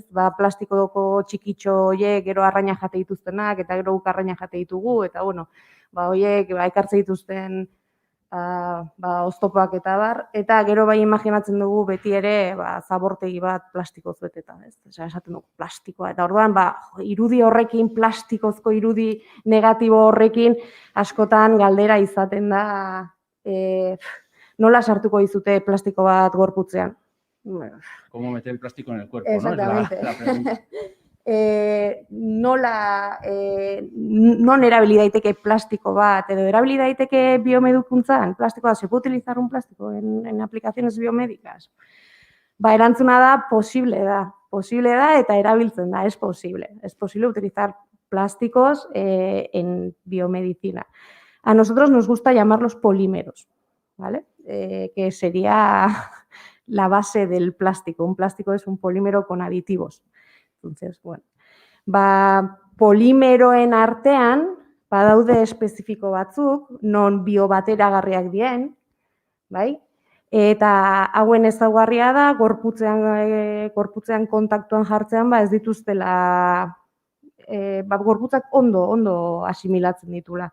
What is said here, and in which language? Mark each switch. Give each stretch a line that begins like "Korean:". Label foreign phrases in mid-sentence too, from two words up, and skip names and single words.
Basque: Plastikoko txikitxo horiek gero arraina jate dituztenak eta gero guk arraina jate ditugu eta bueno, horiek ekartzen dituzten oztopak eta bar, eta gero bai imaginatzen dugu beti ere zabortegi bat plastikoz beteta, ez? Esaten dugu plastikoa, eta orduan irudi horrekin, plastikozko irudi negatibo horrekin askotan galdera izaten da nola sartuko dizute plastiko bat gorputzean.
Spanish: ¿Cómo meter el plástico en el cuerpo? Exactamente. ¿No? Es la pregunta.
Basque: Non erabili daiteke plastiko bat, edo erabili daiteke biomedikuntzan, plastikoa,
Spanish: ¿se puede utilizar un plástico en aplicaciones biomédicas?
Basque: Erantzuna da, posible da eta erabiltzen da,
Spanish: es posible utilizar plásticos en biomedicina. A nosotros nos gusta llamarlos polímeros, ¿vale? Que sería la base del plástico. Un plástico es un polímero con aditivos. Entonces,
Basque: bueno, polimeroen artean badaude espezifiko batzuk, non biobateragarriak dien, bai? Eta hauen ezaugarria da, gorputzean kontaktuan jartzean, ez dituztela, gorputzak ondo asimilatzen ditula.